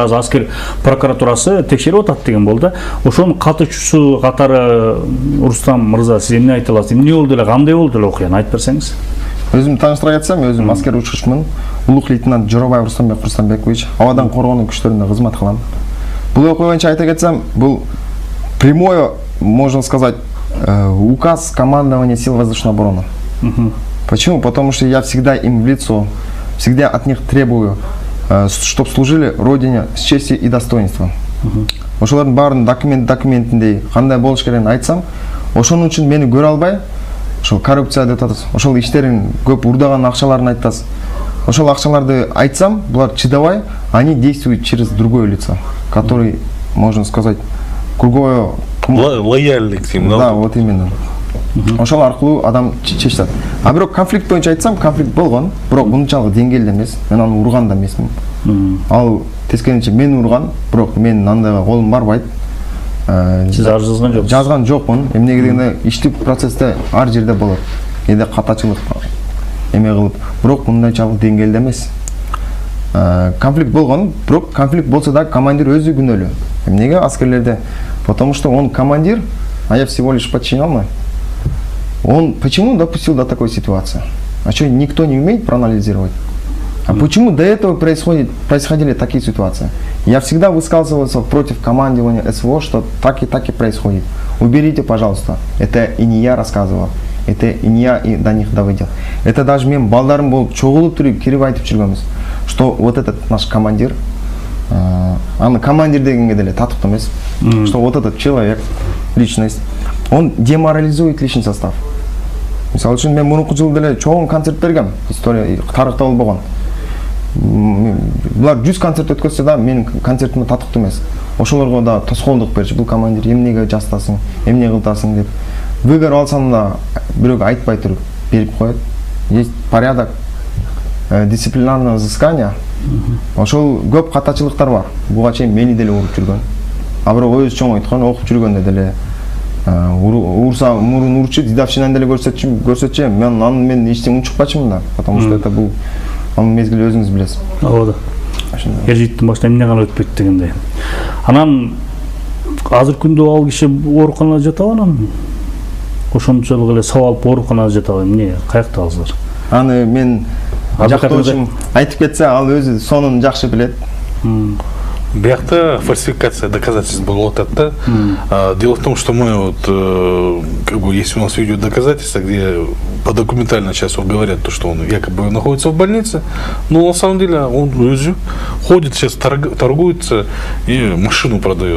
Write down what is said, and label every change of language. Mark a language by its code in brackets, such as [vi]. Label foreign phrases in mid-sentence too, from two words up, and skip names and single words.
[ky] Азыр аскер прокуратурасы текшерип атат деген болду. Ошонун катышуусу катары Рустам мырза, сиз эмне айта аласыз? Эмне болду эле, кандай болду эле окуяны айтып берсеңиз? Өзүм тааныштыра кетсем, өзүм аскер учкучмун. Улук лейтенант Жорабаев Рустамбек Рустамбекович, абадан коргонуу күчтөрүндө кызмат кылам. Бул окуя боюнча айта кетсем, бул [ru] прямое, можно сказать, указ командования сил воздушной обороны. Почему? Потому что я всегда им в лицо, всегда от них требую, чтобы служили Родине с честью и достоинством. [ky] Ошолордун баарын документиндей кандай болуш керегин айтсам, ошонун үчүн мени көрө албай, ошол коррупция деп атасыз, ошол иштерин көп уурдаган акчаларын айтасыз. Ошол акчаларды айтсам, булар чыдабай, [ru] они действуют через другое лицо, который, можно сказать, круговое... Лояльный к ним. Да, вот именно. [ky] Ошол аркылуу адам чечет. А бирок конфликт боюнча айтсам, конфликт болгон, бирок мынчалык деңгээлде эмес. Мен аны урган да эмесмин. Ал тескерисинче мен урган, бирок мен андайга колум барбайт. Сиз арыз жазган жоксуз? Жазган жокмун. Эмнеге дегенде иштик процессте ар жерде болот. Кээде катачылык эме кылып, бирок мындайчалык деңгээлде эмес. Конфликт болгон, бирок конфликт болсо да командир өзү күнөөлүү. Эмнеге аскерлерде? [ru] Потому что он командир, а я всего лишь подчиненный. Он почему допустил до такой ситуации? А что, никто не умеет проанализировать? А почему до этого происходили такие ситуации? Я всегда высказывался против командования СВО, что так и происходит. Уберите, пожалуйста. Это и не я рассказывал. Это и не я и до них доводил. Это даже [ky] мен балдарым болуп чогулуп туруп кирип айтып жүргөнбүз. [ru] Что вот этот наш командир, [ky] аны командир дегенге деле татыктуу эмес. [ru] Что вот этот человек, личность, он деморализует личный состав. [ky] Мисалы үчүн мен мурунку жылы деле чоң концерт бергем. История тарыхта болбогон. Булар 100 концерт өткөзсө да менин концертиме татыктуу эмес. Ошолорго да тоскоолдук берчү. Бул командир эмнеге жастасың, эмне кылтасың деп. Выгор алсам да бирөөгө айтпай туруп берип коет. [ru] Есть порядок дисциплинарного взыскания. [ky] Ошол көп катачылыктар бар. Буга чейин мени деле уруп жүргөн. А бирок өзү чоң айткан, окуп жүргөндө деле урса мурун урчу, дидавчинаны деле көрсөтчү, мен эчтең унчукпачымын да, [ru] потому что это [ky] бул анын мезгили өзүңүз билесиз. Ооба. Эр життин башынан эмне гана өтпөйт дегендей. Анан азыркы күндө ал киши ооруканада жатабы анан? Ошончолук эле сабап алып ооруканада жатабы? Эмне, каякта азыр? Аны мен жактоочум айтып кетсе, ал өзү сонун жакшы билет. [ru] Бяхта фальсификация доказательств была вот это. Дело в том, что мы вот, как бы, есть у нас видео доказательства, где по документальной части вот говорят, то, что он якобы находится в больнице, но на самом деле он ходит сейчас, торгуется и машину продает.